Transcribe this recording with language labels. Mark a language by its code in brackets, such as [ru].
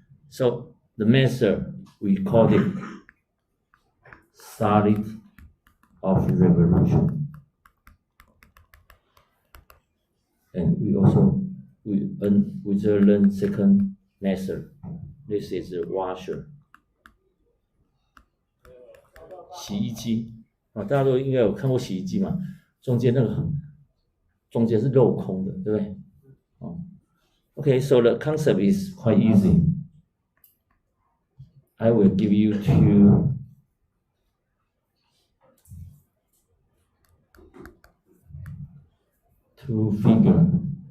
[en] So the method, we call it solid of revolution. And we just learn second method. This is the washer. [zh] 洗衣机啊，大家都应该有看过洗衣机嘛，中间是镂空的，对不对？ [en] 哦 Okay, so the concept is quite easy. I will give you two figures.